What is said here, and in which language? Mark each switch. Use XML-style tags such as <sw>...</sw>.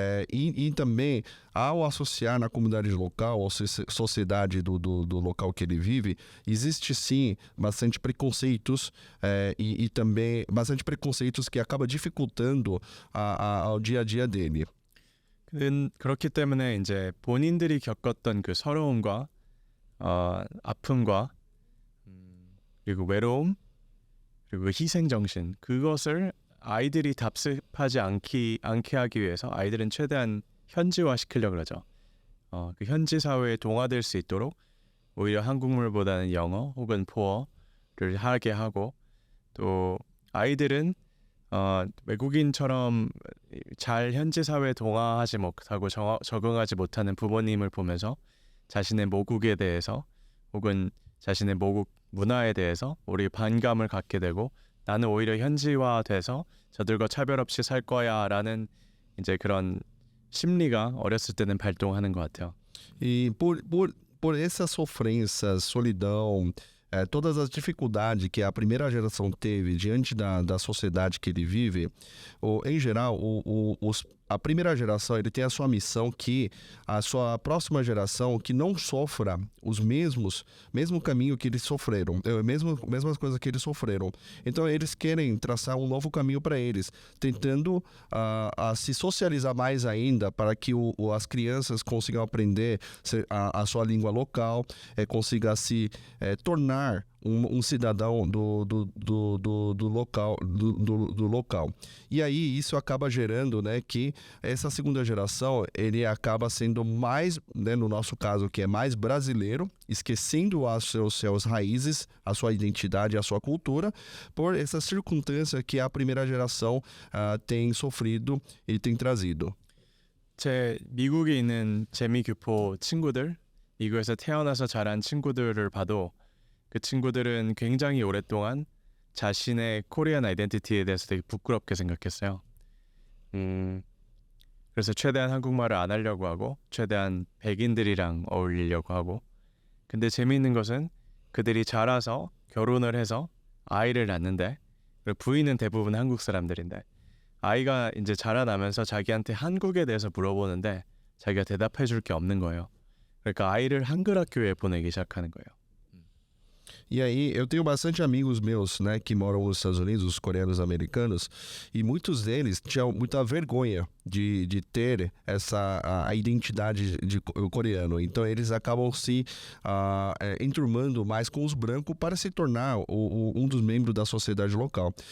<pt>E também, ao associar na comunidade local, ou sociedade do local que ele vive, existe sim bastante preconceitos e também bastante preconceitos que acaba dificultando ao dia a dia dele.</pt> <ko>그렇기 때문에 이제 본인들이 겪었던 그 서러움과 아픔과 그리고 외로움 그리고 희생 정신 그것을 아이들이 답습하지 않게 하기 위해서 아이들은 최대한 현지화 시키려고 그러죠. 그 현지 사회에 동화될 수 있도록 오히려 한국말보다는 영어 혹은 포어를 하게 하고 또 아이들은 외국인처럼 잘 현지 사회에 동화하지 못하고 적응하지 못하는 부모님을 보면서 자신의 모국에 대해서 혹은 자신의 모국 문화에 대해서 우리 반감을 갖게 되고 나는 오히려 현지화돼서 저들과 차별 없이 살 거야라는 이제 그런 심리가 어렸을 때는 발동하는 것 같아요.</ko> <pt>E por essa sofrência, solidão, todas as dificuldades que a primeira geração teve diante da sociedade que ele vive, em geral, a primeira geração ele tem a sua missão que a sua próxima geração que não sofra os mesmo caminho que eles sofreram, mesmas coisas que eles sofreram. Então eles querem traçar um novo caminho para eles, tentando a se socializar mais ainda para que as crianças consigam aprender a sua língua local, consiga se tornar um cidadão do local. E aí isso acaba gerando, né, que essa segunda geração ele acaba sendo mais, né, no nosso caso que é mais brasileiro, esquecendo as suas raízes, a sua identidade, a sua cultura, por essa circunstância que a primeira geração tem sofrido e tem trazido.</pt> <ko>제 미국에 있는 재미교포 친구들, 미국에서 태어나서 자란 친구들을 봐도 그 친구들은 굉장히 오랫동안 자신의 코리안 아이덴티티에 대해서 되게 부끄럽게 생각했어요. 그래서 최대한 한국말을 안 하려고 하고 최대한 백인들이랑 어울리려고 하고 근데 재미있는 것은 그들이 자라서 결혼을 해서 아이를 낳는데 그리고 부인은 대부분 한국 사람들인데 아이가 이제 자라나면서 자기한테 한국에 대해서 물어보는데 자기가 대답해 줄 게 없는 거예요. 그러니까 아이를 한글 학교에 보내기 시작하는 거예요.</ko> <pt>E aí, eu tenho bastante amigos meus, né, que moram nos Estados Unidos, os coreanos americanos, e muitos deles tinham muita vergonha de ter a identidade de coreano. Então, eles acabam se enturmando mais com os brancos para se tornar um dos membros da sociedade local.</pt>